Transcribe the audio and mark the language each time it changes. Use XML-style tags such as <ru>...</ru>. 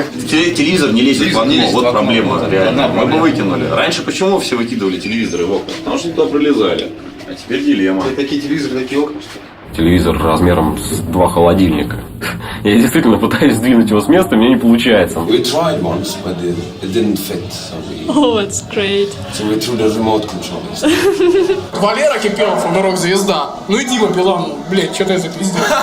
<ru>Телевизор не лезет в окно, вот проблема реально. Мы бы выкинули. Раньше почему все выкидывали телевизоры в окна? Потому что туда пролезали. А теперь дилемма. Такие телевизоры, такие окна. Телевизор размером с 2 холодильника. Я действительно пытаюсь сдвинуть его с места, мне не получается.</ru> <en>We tried once, but it didn't fit. So it's great. So we threw the remote control.</en> <ru>Валера Кипелов, он рок-звезда. Ну и Дима Билан, блядь, что ты это пиздец?</ru>